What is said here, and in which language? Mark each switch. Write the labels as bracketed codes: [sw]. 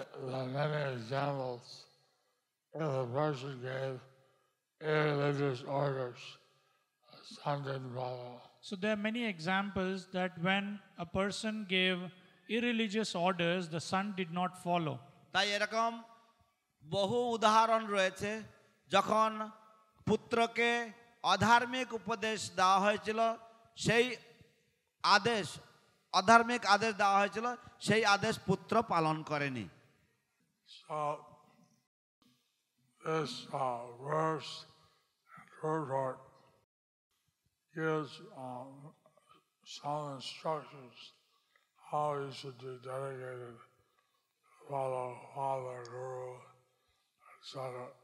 [en] The many examples where the person gave irreligious orders, the son didn't follow. So there are many examples that when a person gave irreligious orders, the son did not follow. [bn] তাই এরকম বহু উদাহরণ রয়েছে যখন পুত্রকে অধার্মিক উপদেশ দেওয়া হয়েছিল, সেই আদেশ অধার্মিক আদেশ দেওয়া হয়েছিল, সেই আদেশ পুত্র পালন করেনি। [en] So this verse and purport gives some instructions how you should be dedicated to follow Father, Guru, etc.